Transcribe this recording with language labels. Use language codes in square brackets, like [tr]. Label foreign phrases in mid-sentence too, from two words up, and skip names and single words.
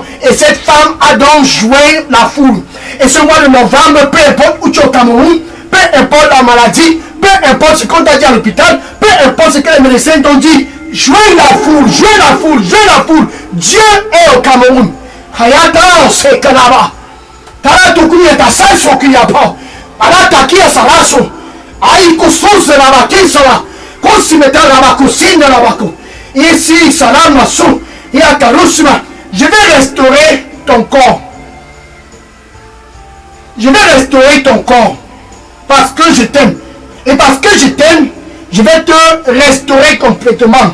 [fr] Et cette femme a donc joint la foule. Et ce mois de novembre, peu importe où tu es au Cameroun, peu importe la maladie, peu importe ce qu'on t'a dit à l'hôpital, peu importe ce que les médecins t'ont dit, joins la foule, joins la foule, joins la foule. Dieu est au Cameroun. Hayata se kanaba. Tara tukuni eta sanso kiyapa. Alata kia salaso. Aïko sonse la bakisala. Konsimeta la bakosine la bako. Ici, salam maso. Et à Karusma, je vais restaurer ton corps. Je vais restaurer ton corps. Parce que je t'aime. Et parce que je t'aime, je vais te restaurer complètement.